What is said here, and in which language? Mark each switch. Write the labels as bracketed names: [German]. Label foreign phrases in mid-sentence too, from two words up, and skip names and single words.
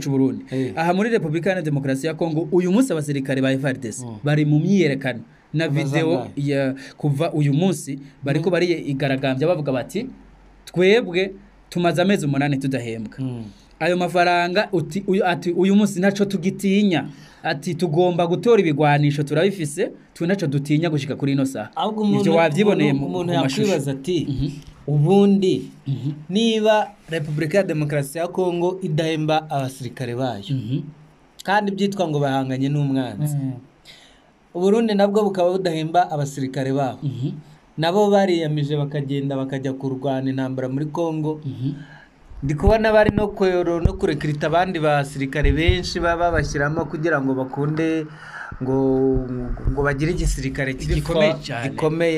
[Rundi] cy'u Burundi, aha muri Republika Iharanira Demokarasi ya Kongo uyu munsi abasirikare ba FARDC bari mu myiyerekano na video ya kuva uyu munsi bariko bari igaragambya bavuga bati twebwe tumaze amezi 8 tudahembwa ayo mafaranga, ati uyu munsi ntaco tugitinya, ati tugomba gutora ibigwanisho turabifise tunaco dutinya gushika kuri ino saha. Ivyo wavyiboneye mu [Kinyarwanda] yakwibaza ati ubundi niba Republika ya Demokarasi ya Kongo idahemba abasirikare bayo kandi byitwa ngo bahanganye n'umwanzi, Burundi nabwo bukaba budahemba abasirikare babo, nabo bariyamije bakagenda bakajya kurwana intambara muri Kongo, ndikubona bari no kurekrita abandi basirikare benshi baba bashyiramo kugira ngo bakunde ngo bagire igisirikare gikomeye.